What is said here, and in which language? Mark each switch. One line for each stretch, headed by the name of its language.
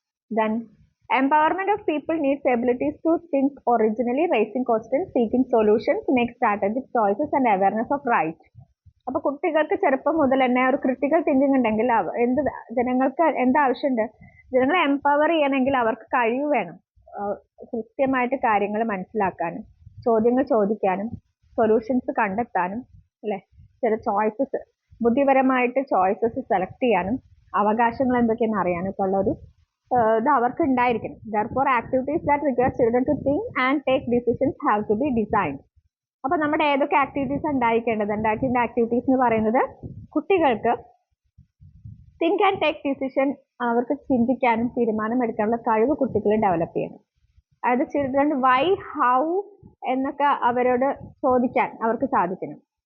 English: Then empowerment of people needs abilities to think originally, raising questions, seeking solutions, make strategic choices and awareness of right.
Malayalam: അപ്പൊ കുട്ടികൾക്ക് ചെറുപ്പം മുതൽ തന്നെ ഒരു critical thinking ഉണ്ടെങ്കിൽ എന്ത് ജനങ്ങൾക്ക് എന്താവശ്യമുണ്ട്, ജനങ്ങളെ എംപവർ ചെയ്യണമെങ്കിൽ അവർക്ക് കഴിവ് വേണം, കൃത്യമായിട്ട് കാര്യങ്ങൾ മനസ്സിലാക്കാനും ചോദ്യങ്ങൾ ചോദിക്കാനും സൊല്യൂഷൻസ് കണ്ടെത്താനും, അല്ലെ, ചില ചോയ്സസ് ബുദ്ധിപരമായിട്ട് ചോയ്സസ് സെലക്ട് ചെയ്യാനും അവകാശങ്ങൾ എന്തൊക്കെയാണെന്ന് അറിയാനും ഒക്കെ ഉള്ള ഒരു ഇത് അവർക്ക് ഉണ്ടായിരിക്കണം.
English: Therefore, activities that require children to think and take decisions have to be designed.
Malayalam: അപ്പൊ നമ്മുടെ ഏതൊക്കെ ആക്ടിവിറ്റീസ് ഉണ്ടായിരിക്കേണ്ടത്, ഉണ്ടാക്കേണ്ട ആക്ടിവിറ്റീസ് എന്ന് പറയുന്നത് കുട്ടികൾക്ക്
English: think and take decision,
Malayalam: അവർക്ക് ചിന്തിക്കാനും തീരുമാനമെടുക്കാനുള്ള കഴിവ് കുട്ടികളെ ഡെവലപ്പ് ചെയ്യണം. അതായത് ചിൽഡ്രൻ വൈ, ഹൗ എന്നൊക്കെ അവരോട് ചോദിക്കാൻ അവർക്ക് സാധിക്കണം.